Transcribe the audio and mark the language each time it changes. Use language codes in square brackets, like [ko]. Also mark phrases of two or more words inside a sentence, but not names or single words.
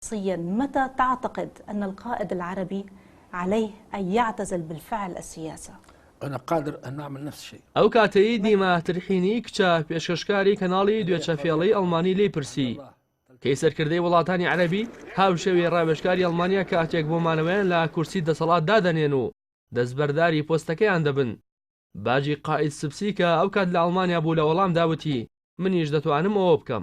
[ar] متى تعتقد أن القائد العربي عليه أن يعتزل بالفعل السياسة؟ أنا قادر أن أعمل نفس الشيء. [ckb] ئەو کاتەی دیما ترحینی کچە پێشکەشکاری کەناڵی دوێچەفێڵەی ئەڵمانی لێی پرسی کەی سەرکردەی وڵاتانی عەرەبی هاوشێوی ڕاوێژکاری ئەڵمانیا کاتێک بۆ مانەوەیان لە کورسی دەسەڵات دادەنێن و دەستبەرداری پۆستەکەیان دەبن. باجی قائید سبسی کە ئەو کات لە ئەڵمانیا بوو لە وەڵام داوتی منیش دەتوانم ئەوە بکەم.